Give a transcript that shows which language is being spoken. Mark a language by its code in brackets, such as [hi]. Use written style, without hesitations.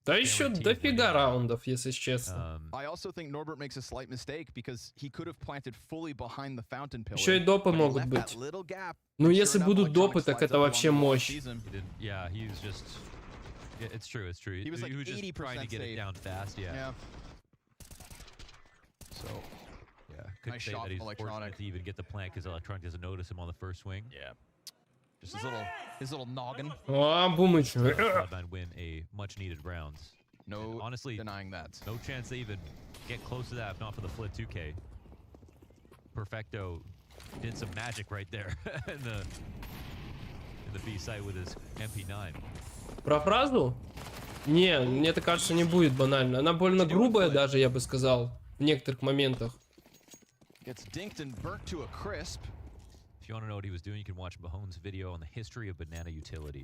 [ru] Да еще дофига раундов, если честно. [en] I also think Norbert makes a slight mistake because he could have planted fully behind the fountain pillar. [ru] Еще и допы могут быть. Ну, если будут допы, так это вообще мощь. [en] Yeah, he was just. Yeah, it's true. It's true. He was like 80% just trying to get it down fast. Yeah. So. Yeah. Couldn't say that he's fortunate to even get the plant because Electronic doesn't notice him on the first swing. Yeah. Just his little noggin. Oh, Boomich. Cloud9 win a much-needed rounds. No, and honestly, denying that. No chance they even get close to that if not for the Flit 2K. Perfecto did some magic right there in the B site with his MP9. [ru] Про фразу? Не, мне так кажется, не будет банально. Она больно грубая даже, я бы сказал, в некоторых моментах. [en] Gets dinked and burnt to a crisp. If you want to know what he was doing, you can watch Mahone's video on the history of banana utility.